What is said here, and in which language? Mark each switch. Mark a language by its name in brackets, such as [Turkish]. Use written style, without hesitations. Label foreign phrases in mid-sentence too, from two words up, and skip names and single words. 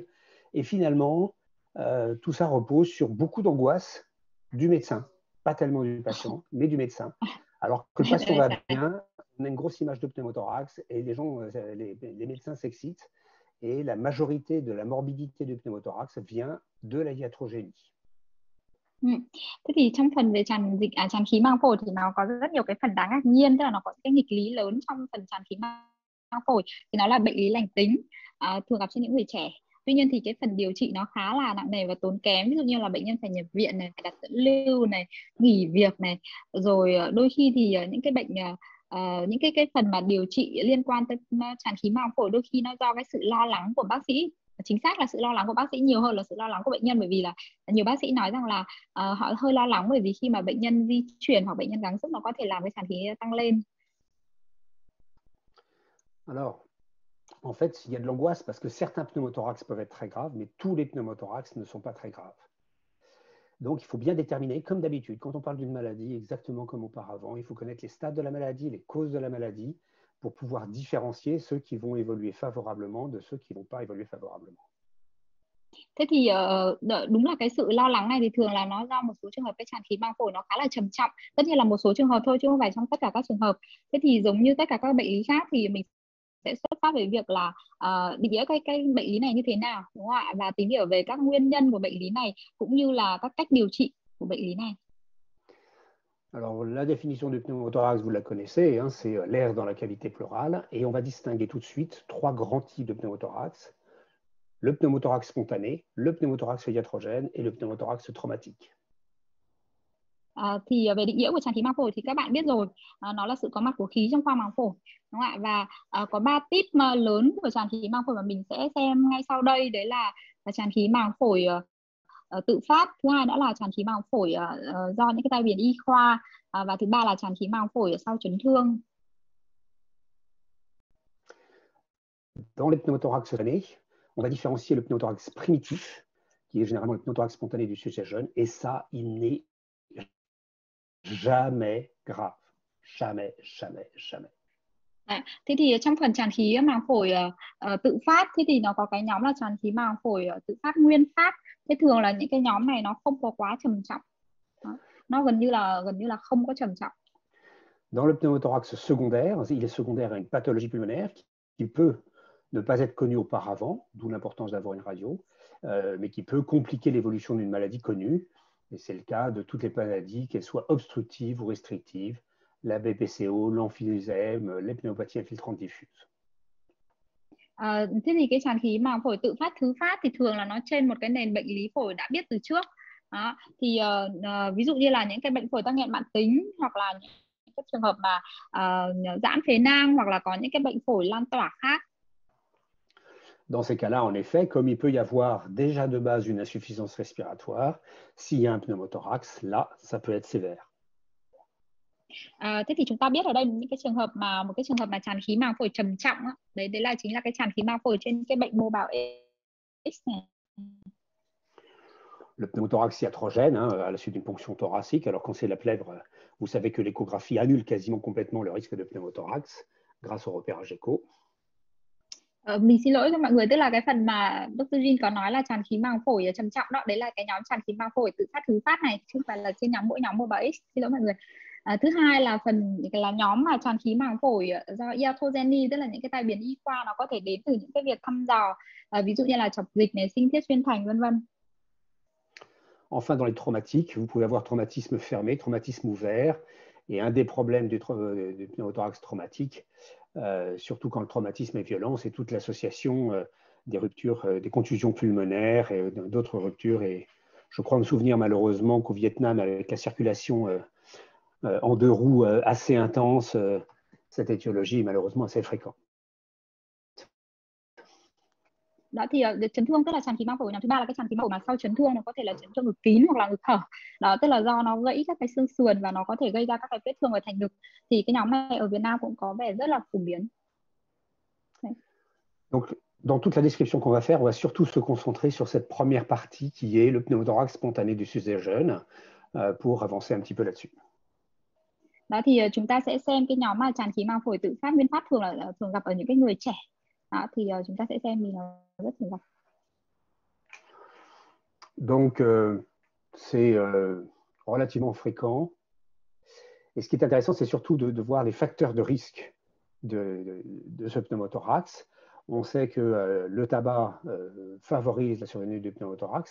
[French] Et finalement, tout ça repose sur beaucoup d'angoisse du médecin. Pas tellement du patient, mais du médecin. Alors que le patient va bien, on a une grosse image de pneumothorax et les gens, les médecins s'excitent et la majorité de la morbidité du pneumothorax vient de la iatrogénie. [Vietnamese] Ừ. Thế thì trong phần về tràn khí màng phổi thì nó có rất nhiều cái phần đáng ngạc nhiên, tức là nó có cái nghịch lý lớn trong phần tràn khí màng phổi. Thì nó là bệnh lý lành tính, thường gặp trên những người trẻ. Tuy nhiên thì cái phần điều trị nó khá là nặng nề và tốn kém, ví dụ như là bệnh nhân phải nhập viện này, phải đặt dẫn lưu này, nghỉ việc này, rồi đôi khi thì những cái bệnh những cái phần mà điều trị liên quan tới tràn khí màng phổi đôi khi nó do cái sự lo lắng của bác sĩ, chính xác là sự lo lắng của bác sĩ nhiều hơn là sự lo lắng của bệnh nhân, bởi vì là nhiều bác sĩ nói rằng là họ hơi lo lắng bởi vì khi mà bệnh nhân di chuyển hoặc bệnh nhân gắng sức nó có thể làm cái tràn khí tăng lên. [French] Alors, en fait, il y a de l'angoisse parce que certains pneumothorax peuvent être très graves, mais tous les pneumothorax ne sont pas très graves. Donc, il faut bien déterminer, comme d'habitude, quand on parle d'une maladie, exactement comme auparavant, il faut connaître les stades de la maladie, les causes de la maladie, pour pouvoir différencier ceux qui vont évoluer favorablement de ceux qui ne vont pas évoluer favorablement. [Vietnamese] Thế thì đúng là cái sự lo lắng này thì thường là nó do một số trường hợp cái tràn khí màng phổi nó khá là trầm trọng, tất nhiên là một số trường hợp thôi chứ không phải trong tất cả các trường hợp. Thế thì giống như tất cả các bệnh lý khác thì mình sẽ xuất phát về việc là định nghĩa cái bệnh lý này như thế nào, đúng không ạ, và tìm hiểu về các nguyên nhân của bệnh lý này cũng như là các cách điều trị của bệnh lý này. [French] Alors, la définition du pneumothorax, vous la connaissez, hein, c'est l'air dans la cavité pleurale. Et on va distinguer tout de suite trois grands types de pneumothorax. Le pneumothorax spontané, le pneumothorax iatrogène et le pneumothorax traumatique. [Vietnamese] Thì về định nghĩa của tràn khí màng phổi thì các bạn biết rồi, nó là sự có mặt của khí trong khoang màng phổi, đúng không ạ? Và có 3 tip mà lớn của tràn khí màng phổi mà mình sẽ xem ngay sau đây, đấy là tràn khí màng phổi tự phát, thứ hai nữa là tràn khí màng phổi do những cái tai biến y khoa, và thứ ba là tràn khí màng phổi sau chấn thương. [French] Dans les pneumothorax spontanés, on va différencier le pneumothorax primitif, qui est généralement le pneumothorax spontané du sujet jeune, et ça, il n'est jamais grave. Jamais, jamais, jamais. [Vietnamese] Thế thì trong phần tràn khí màng phổi tự phát, thế thì nó có cái nhóm là tràn khí màng phổi tự phát nguyên phát. Thế thường là những cái nhóm này nó không có quá trầm trọng. Đó. Nó gần như là không có trầm trọng. [French] Dans le pneumothorax secondaire, il est secondaire à une pathologie pulmonaire qui peut ne pas être connue auparavant, d'où l'importance d'avoir une radio, mais qui peut compliquer l'évolution d'une maladie connue. Et c'est le cas de toutes les maladies, qu'elles soient obstructives ou restrictives, la BPCO, l'emphysème, les pneumopathies infiltrantes diffuses. [Vietnamese] Thế thì cái tràn khí màng phổi tự phát thứ phát thì thường là nó trên một cái nền bệnh lý phổi đã biết từ trước. Đó. Thì ví dụ như là những cái bệnh phổi tắc nghẽn mãn tính, hoặc là những cái trường hợp mà giãn phế nang, hoặc là có những cái bệnh phổi lan tỏa khác. [French] Dans ces cas-là, en effet, comme il peut y avoir déjà de base une insuffisance respiratoire, s'il y a un pneumothorax, là, ça peut être sévère. [Vietnamese] Thế thì chúng ta biết ở đây những cái trường hợp mà một cái trường hợp mà tràn khí màng phổi trầm trọng á, đấy là chính là cái tràn khí màng phổi trên cái bệnh mô bào X này. [French] Le pneumothorax iatrogène, hein, à la suite d'une ponction thoracique. Alors quand c'est la plèvre, vous savez que l'échographie annule quasiment complètement le risque de pneumothorax grâce au repérage écho. [Vietnamese] Mình xin lỗi cho mọi người, tức là cái phần mà Dr. Jin có nói là tràn khí màng phổi trầm trọng đó, đấy là cái nhóm tràn khí màng phổi tự phát thứ phát này, chứ không phải là trên mỗi nhóm mobile X, xin lỗi mọi người. Thứ hai là là nhóm mà tràn khí màng phổi do iatrogeny, tức là những cái tai biến y khoa, nó có thể đến từ những cái việc thăm dò, ví dụ như là chọc dịch này, sinh thiết xuyên thành, vân vân. [French] Enfin, dans les traumatiques, vous pouvez avoir traumatisme fermé, traumatisme ouvert. Et un des problèmes du pneumothorax traumatique, surtout quand le traumatisme est violent, c'est toute l'association des ruptures, des contusions pulmonaires et d'autres ruptures. Et je crois me souvenir malheureusement qu'au Vietnam, avec la circulation en deux roues assez intense, cette étiologie est malheureusement assez fréquente. [Vietnamese] Đó thì chấn thương tức là tràn khí màng phổi nhóm thứ ba là cái tràn khí màng phổi mà sau chấn thương nó có thể là chấn thương ngực kín hoặc là ngực hở. Đó tức là do nó gãy các cái xương sườn và nó có thể gây ra các cái vết thương ở thành ngực. Thì cái nhóm này ở Việt Nam cũng có vẻ rất là phổ biến. [French] Donc, dans toute la description qu'on va faire, on va surtout se concentrer sur cette première partie qui est le pneumothorax spontané du sujet jeune pour avancer un petit peu là-dessus. [Vietnamese] Đó thì chúng ta sẽ xem cái nhóm mà tràn khí màng phổi tự phát nguyên phát thường gặp ở những cái người trẻ. Đó thì chúng ta sẽ xem vì nó rất thường gặp. [French] Donc, c'est relativement fréquent. Et ce qui est intéressant, c'est surtout de voir les facteurs de risque de ce pneumothorax. On sait que le tabac favorise la survenue du pneumothorax.